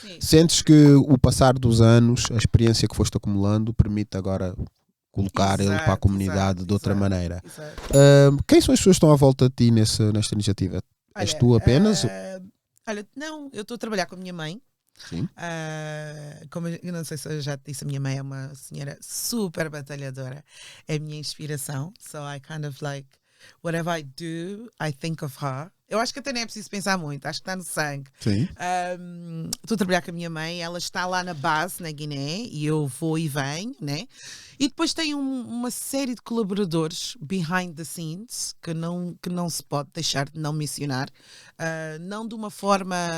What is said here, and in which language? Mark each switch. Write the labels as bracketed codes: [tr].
[pt] Sentes que o passar dos anos, a experiência que foste acumulando, permite agora colocar ele para a comunidade de outra maneira. Quem são as pessoas que estão à volta de ti nesta iniciativa? És tu apenas? Não, eu estou a trabalhar com a minha mãe. Sim. Como eu não sei se eu já te disse, a minha mãe é uma senhora super batalhadora. É a minha inspiração. [en] So I kind of like, whatever I do, I think of her. [pt] Eu acho que até nem é preciso pensar muito, acho que está no sangue. Sim. Estou a trabalhar com a minha mãe, ela está lá na base, na Guiné, e eu vou e venho, né? E depois tem uma série de colaboradores [en] behind the scenes [pt] que não se pode deixar de não mencionar, não de uma forma...